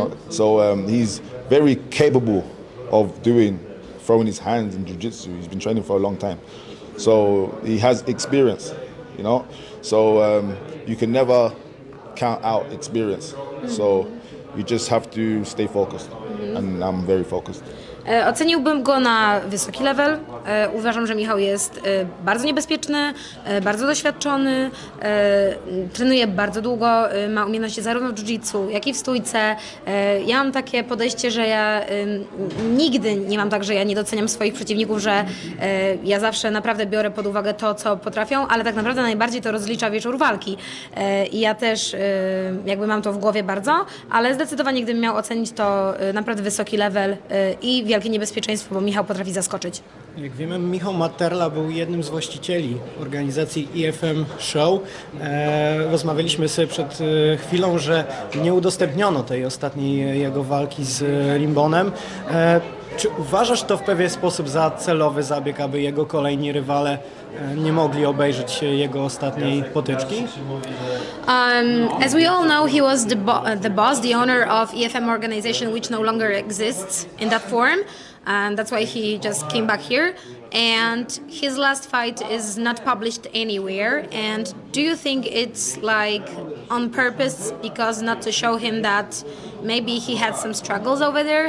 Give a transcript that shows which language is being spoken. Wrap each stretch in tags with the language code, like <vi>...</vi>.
<en>So he's very capable of throwing his hands in jiu-jitsu. He's been training for a long time, so he has experience. So you can never count out experience. So you just have to stay focused, and I'm very focused.</en> <pl>Oceniłbym go na wysoki level. Uważam, że Michał jest bardzo niebezpieczny, bardzo doświadczony, trenuje bardzo długo, ma umiejętności zarówno w jiu-jitsu, jak i w stójce. Ja mam takie podejście, że ja nigdy nie mam tak, że ja nie doceniam swoich przeciwników, że ja zawsze naprawdę biorę pod uwagę to, co potrafią, ale tak naprawdę najbardziej to rozlicza wieczór walki. I ja też jakby mam to w głowie bardzo, ale zdecydowanie gdybym miał ocenić, to naprawdę wysoki level i wielkie niebezpieczeństwo, bo Michał potrafi zaskoczyć. Jak wiemy, Michał Materla był jednym z właścicieli organizacji IFM Show. Rozmawialiśmy sobie przed chwilą, że nie udostępniono tej ostatniej jego walki z Rimbonem. Czy uważasz to w pewien sposób za celowy zabieg, aby jego kolejni rywale nie mogli obejrzeć jego ostatniej potyczki?</pl> <en>As we all know, he was the boss, the owner of EFM organization, which no longer exists in that form. And that's why he just came back here. And his last fight is not published anywhere. And do you think it's like on purpose because not to show him that maybe he had some struggles over there?</en>